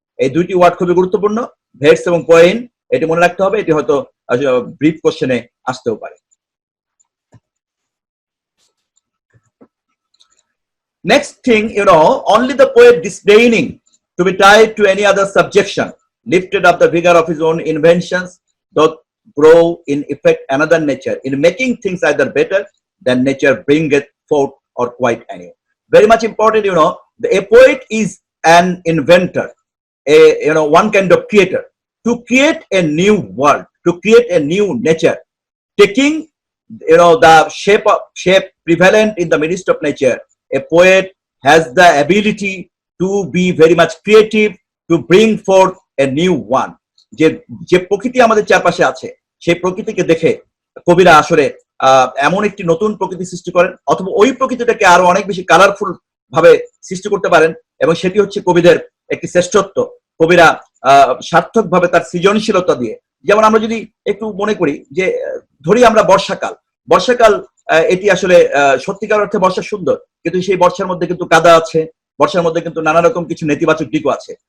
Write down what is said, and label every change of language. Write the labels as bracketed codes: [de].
[bn] এই দুইটি ওয়ার্ড খুবই গুরুত্বপূর্ণ, ভেটস এবং পোয়েম। এটি মনে রাখতে হবে, এটি হয়তো ব্রিফ কোশ্চেনে আসতেও পারে। [en] Next thing, only the poet disdaining to be tied to any other subjection lifted up the vigor of his own inventions, doth grow in effect another nature, in making things either better than nature bringeth forth or quite anew. Very much important, a poet is an inventor, one kind of creator, to create a new world, to create a new nature, taking the shape prevalent in the midst of nature. A poet has the ability to be very much creative, to bring forth a new one. [bn] যে প্রকৃতি আমাদের চারপাশে আছে সেই প্রকৃতিকে দেখে কবিরা আসলে এমন একটি নতুন প্রকৃতি সৃষ্টি করেন, অথবা ওই প্রকৃতিটাকে আরো অনেক বেশি কালারফুল ভাবে সৃষ্টি করতে পারেন। এবং সেটি হচ্ছে কবিদের একটি শ্রেষ্ঠত্ব। কবিরা সার্থক ভাবে তার সৃজনশীলতা দিয়ে, যেমন আমরা যদি একটু মনে করি যে ধরি আমরা বর্ষাকাল এটি আসলে সত্যিকার অর্থে বর্ষা সুন্দর, কিন্তু সেই বর্ষার মধ্যে কিন্তু কাদা আছে, বর্ষার মধ্যে কিন্তু নানা রকম কিছু নেতিবাচক দিকও আছে।